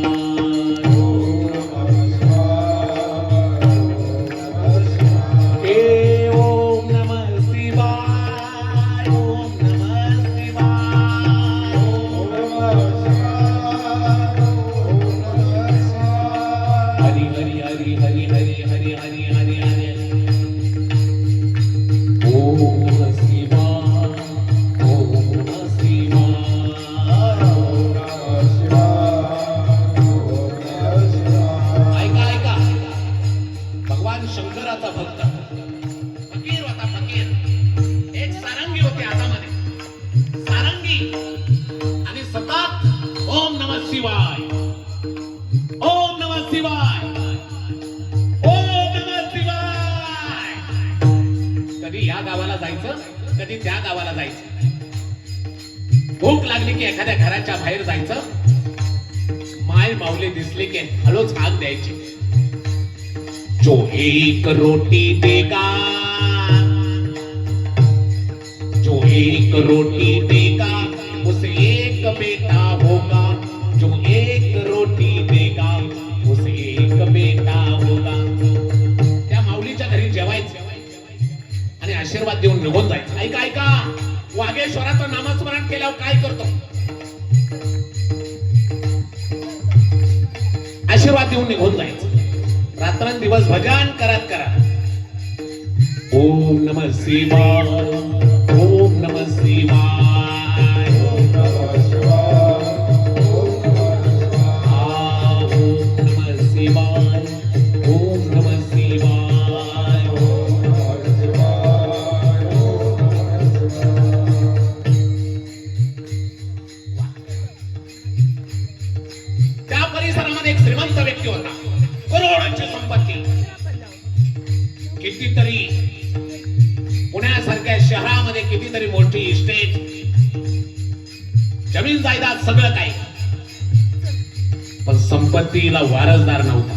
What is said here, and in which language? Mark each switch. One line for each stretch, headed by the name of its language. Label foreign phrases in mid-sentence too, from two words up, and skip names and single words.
Sanskrit: हे ओम नमः शिवाय, ओम नमः शिवाय. हरी हरी हरी हरी हरी हरी हरी हरी हरी. ओम नमः शिवाय, ओम नमः शिवाय.
Marathi: ऐका ऐका, भगवान शंकराचा भक्त फकीर होता, फकीर. एक सारंगी होती हातामध्ये, सारंगी, आणि सतत
Sanskrit: ओम नमः शिवाय, ओम नमः शिवाय, ओम नमः शिवाय.
Marathi: कधी या गावाला जायचं, कधी त्या गावाला जायचं. भूक लागली की एखाद्या घराच्या बाहेर जायचं, माय माऊली दिसली की हळूच हाक द्यायची.
Hindi: जो एक रोटी देगा, जो एक रोटी देगा उसे एक बेटा होगा, जो एक रोटी देगा उसे एक बेटा होगा.
Marathi: त्या माऊलीच्या घरी जेवायचं आणि आशीर्वाद देऊन निघून जायचं. ऐका ऐका, वागेश्वराचं नामस्मरण केल्यावर काय करतो? आशीर्वाद देऊन निघून जायचं. रात्रंदिवस भजन करत करत.
Sanskrit: ओम नमः शिवाय, ओम नमः शिवाय. ओम नमः शिवाय, ओम नमः शिवाय.
Marathi: त्या परिसरामध्ये एक श्रीमंत व्यक्ती होता, करोडोंची संपत्ती. कितीतरी पुण्यासारख्या शहरामध्ये कितीतरी मोठी इस्टेट, जमीन जायदाद सगळं काही, पण संपत्तीला वारसदार नव्हता.